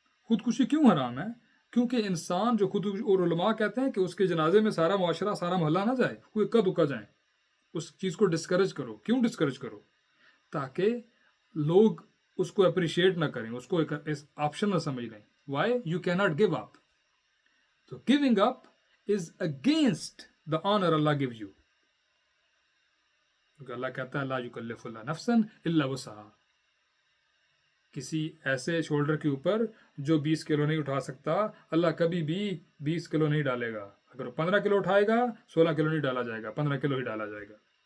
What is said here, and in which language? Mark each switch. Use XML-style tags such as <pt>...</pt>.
<ur>خودکشی کیوں حرام ہے؟ کیونکہ انسان جو اور علماء کہتے ہیں کہ اس کے جنازے میں سارا معاشرہ, سارا محلہ نہ جائے, وہ اکا دکا جائیں. اس چیز کو ڈسکریج کرو. کیوں ڈسکریج کرو؟ تاکہ لوگ اس کو اپریشیٹ نہ کریں, اس کو ایک آپشن نہ سمجھ لیں.</ur> <en>Why you کی not give up. تو giving up is against the honour Allah give you.</en> <ur>کیونکہ اللہ کہتا ہے</ur> <ar>لا یکلف اللہ نفسا الا وسعہا.</ar> <ur>کسی ایسے شولڈر کے اوپر جو 20 کلو نہیں اٹھا سکتا, اللہ کبھی بھی 20 کلو نہیں ڈالے گا. اگر وہ 15 کلو اٹھائے گا, 16 کلو نہیں ڈالا جائے گا, 15 کلو ہی ڈالا جائے گا.</ur>